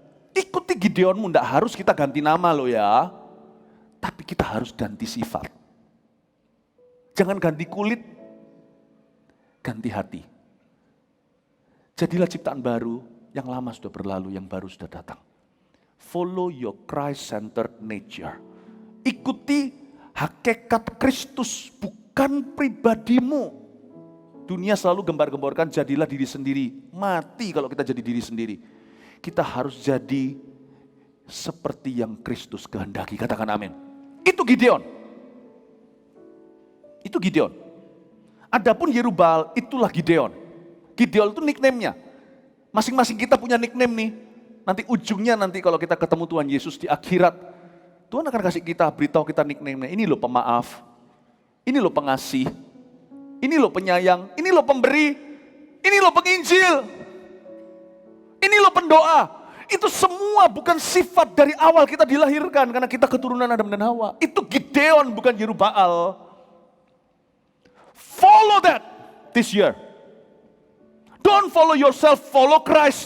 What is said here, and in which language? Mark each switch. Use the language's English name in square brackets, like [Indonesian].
[Indonesian] Ikuti Gideonmu, tidak harus kita ganti nama loh ya. Tapi kita harus ganti sifat. Jangan ganti kulit, ganti hati. Jadilah ciptaan baru, yang lama sudah berlalu, yang baru sudah datang. [English] Follow your Christ-centered nature. [Indonesian] Ikuti hakikat Kristus, bukan pribadimu. Dunia selalu gembar-gemborkan jadilah diri sendiri. Mati kalau kita jadi diri sendiri. Kita harus jadi seperti yang Kristus kehendaki. Katakan amin. Itu Gideon. Itu Gideon. Adapun Yerubbaal, itulah Gideon. Gideon itu nickname-nya. Masing-masing kita punya nickname nih. Nanti ujungnya kalau kita ketemu Tuhan Yesus di akhirat, Tuhan akan kasih kita, beritahu kita nickname-nya. Ini loh pemaaf, ini loh pengasih, ini loh penyayang, ini loh pemberi, ini loh penginjil, ini loh pendoa. Itu semua bukan sifat dari awal kita dilahirkan, karena kita keturunan Adam dan Hawa. Itu Gideon, bukan Yerubbaal. [English] Follow that this year. Don't follow yourself, follow Christ.